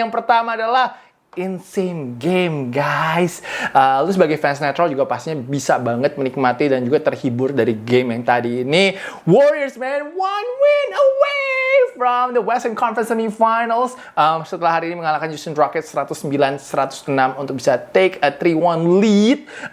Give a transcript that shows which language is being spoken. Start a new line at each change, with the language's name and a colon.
Indonesian: Yang pertama adalah insane game guys. Lu sebagai fans netral juga pastinya bisa banget menikmati dan juga terhibur dari game yang tadi ini.
English: Warriors man, one win away from the Western Conference Semifinals.
Indonesian: Setelah hari ini mengalahkan Houston Rockets 109-106 untuk bisa
English: take a 3-1 lead.